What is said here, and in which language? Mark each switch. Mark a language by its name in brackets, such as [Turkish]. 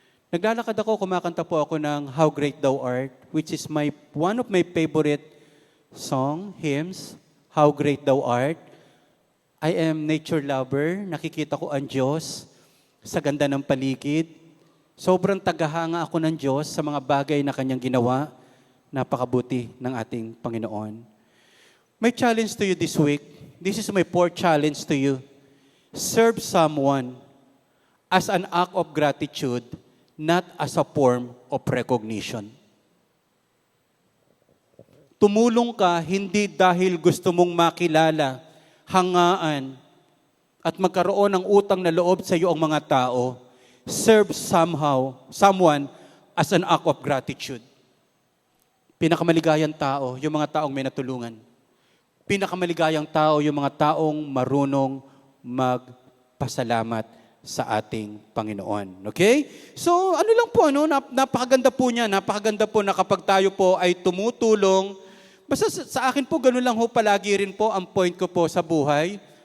[Filipino] Naglalakad ako, kumakanta po ako ng How Great Thou Art, [English] which is one of my favorite hymns, [Filipino] How Great Thou Art. [English] I am nature lover, [Filipino] nakikita ko ang Diyos sa ganda ng paligid. Sobrang tagahanga ako ng Diyos sa mga bagay na Kanyang ginawa, napakabuti ng ating Panginoon. [English] My challenge to you this week, this is my 4th challenge to you. Serve someone as an act of gratitude, not as a form of recognition. [Filipino] Tumulong ka hindi dahil gusto mong makilala, hangaan, at magkaroon ng utang na loob sa iyo ang mga tao. [English] Serve someone as an act of gratitude. [Filipino] Pinakamaligayang tao, yung mga taong may natulungan. Pinakamaligayang tao, yung mga taong marunong magpasalamat sa ating Panginoon. Okay? So, ano lang po, napakaganda po niya. Napakaganda po na kapag tayo po ay tumutulong. Basta sa akin po, ganun lang ho palagi rin po ang point ko po sa buhay.